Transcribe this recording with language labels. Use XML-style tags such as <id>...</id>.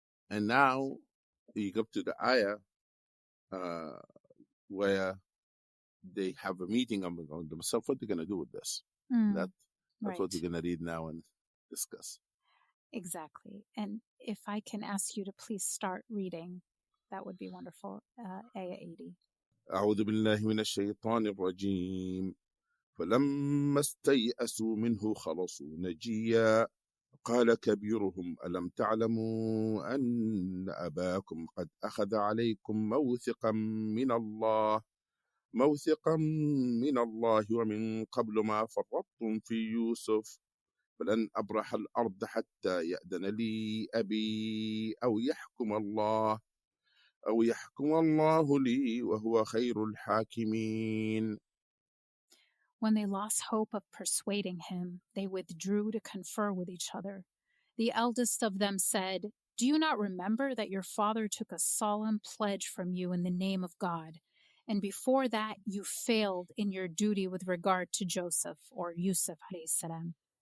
<en>And now you go to the ayah where they have a meeting on themselves, what they're going to do with this. That's right. What we're going to read now and discuss. Exactly. And if I can ask you to please start reading, that would be wonderful. Ayah 80.</en> <ar>أعوذ بالله من الشيطان الرجيم فلما استيأسوا منه خلصوا نجيا قال كبيرهم ألم تعلموا أن أباكم قد أخذ عليكم موثقا من الله ومن قبل ما فرطتم في يوسف فلن أبرح الأرض حتى يأذن لي أبي أو يحكم الله لي وهو خير الحاكمين.</ar> <en>When they lost hope of persuading him, they withdrew to confer with each other. The eldest of them said, do you not remember that your father took a solemn pledge from you in the name of God? And before that, you failed in your duty with regard to Joseph, or Yusuf alayhi salam.</en>